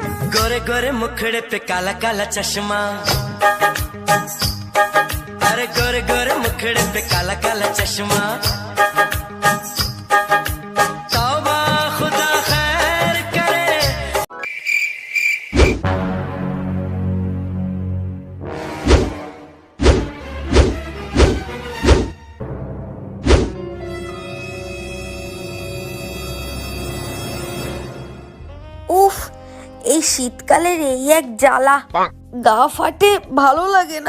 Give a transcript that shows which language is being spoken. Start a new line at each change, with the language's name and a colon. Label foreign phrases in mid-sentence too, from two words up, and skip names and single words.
Hindi: गोरे गोरे मुखड़े पे काला काला चश्मा, अरे गोरे गोरे मुखड़े पे काला काला चश्मा। तौबा खुदा खैर करे।
Bangla: উফ, এই শীতকালের এই এক জ্বালা, গা ফাটে, ভালো লাগে না।